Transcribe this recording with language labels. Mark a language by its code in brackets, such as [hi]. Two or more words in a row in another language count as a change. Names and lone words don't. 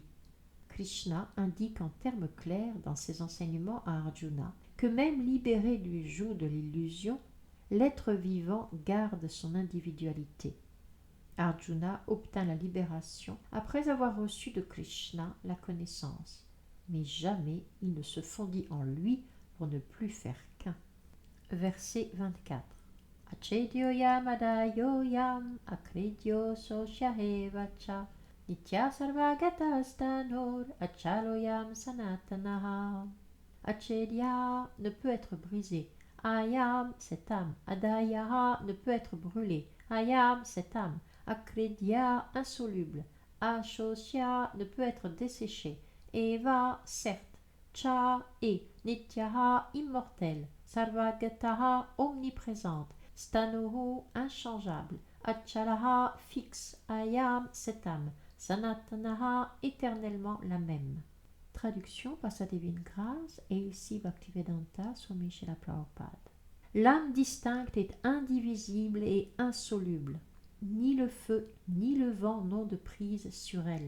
[fr] Krishna indique en termes clairs dans ses enseignements à Arjuna que même libéré du joug de l'illusion, l'être vivant garde son individualité. Arjuna obtint la libération après avoir reçu de Krishna la connaissance, mais jamais il ne se fondit en lui pour ne plus faire qu'un. Verset 24. [sa] Achedyo yamadayo yam akridyo sosyahevacha nitya sarvagatastanor achaloyam sanatanaha. [fr] Achedya ne peut être brisé. Ayam, cette âme. Adayaha ne peut être brûlé. Ayam, cette âme. Akridya, insoluble. Ashosya ne peut être desséché. Eva, certes. Cha, et. Nityaha, immortel. Sarvagataha, omniprésente. Stanuhu, inchangeable. Achalaha, fixe. Ayam, cette âme. Sanatanaha, éternellement la même. Traduction par sa divine grâce et ici Bhaktivedanta Swami Srila Prabhupada. L'âme distincte est indivisible et insoluble. Ni le feu ni le vent n'ont de prise sur elle.